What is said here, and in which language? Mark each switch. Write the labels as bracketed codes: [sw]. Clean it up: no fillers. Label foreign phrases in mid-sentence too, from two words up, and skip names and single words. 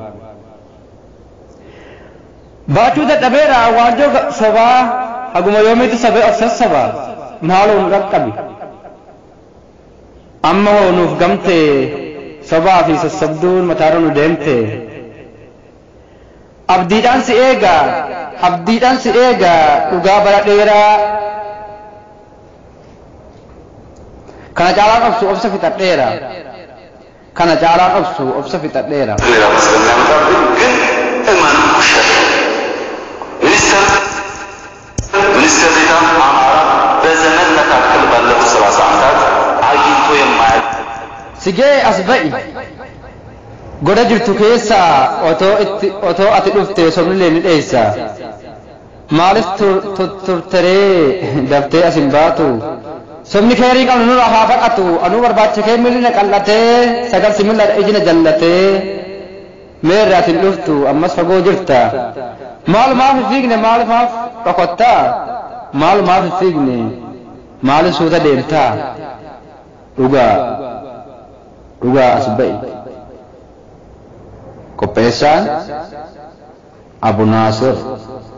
[om] baachuu dadhabeera waanjoo sobaa haguma yoomiitu sabee of sassaba maaloo nu dhaqqabi amma hoo nuuf gamtee sobaa fi sassabduun mataarra nu deemte abdiidhaan si eega dhugaa bara dheeraa kana caalaan obsu obsa fixadheera kana caalaan obsu obsa fixadheera [am] ሚኒስትር ዴኤታ አማራ በዘመን መካከል ባለፉት 30 ዓመታት አግኝቶ የማያውቅ [om] sigee as ba'i goda jirtu keessa otoo ati dhufte somnilee ni dheessa maaliif turteree daftee asin baatu somni keerii qabnu nurra haa baqatu anuu barbaacha kee milina qal'atee sagal similla ijina jallatee meerra atin dhuftu ammas fagoo jirta maalumaaf fiigne maalumaaf dhokottaa maalumaaf fiigne maalin suuta deemtaa dhugaa as ba'i qopheessaan Abu Naasir